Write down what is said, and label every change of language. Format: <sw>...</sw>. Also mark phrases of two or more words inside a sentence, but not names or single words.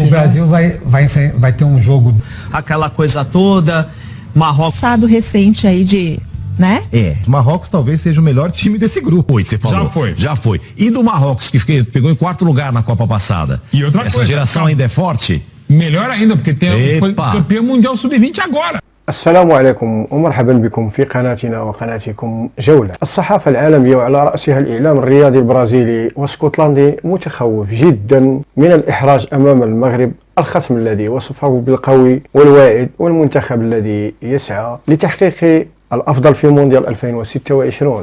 <pt>O Brasil vai ter um jogo, aquela coisa toda. Marrocos. Passado recente aí de, né? O Marrocos talvez seja o melhor time desse grupo. Você falou. Já foi. E do Marrocos, que pegou em 4º lugar na Copa passada? E outra Essa coisa, geração ainda é forte? Melhor ainda, porque foi campeão mundial sub-20 agora.</pt> <ar>السلام عليكم ومرحبا بكم في قناتنا وقناتكم جولة. الصحافة العالمية وعلى رأسها الإعلام الرياضي البرازيلي والسكوتلندي متخوف جدا من الإحراج أمام المغرب، الخصم الذي وصفه بالقوي والواعد، والمنتخب الذي يسعى لتحقيق الأفضل في مونديال 2026.</ar>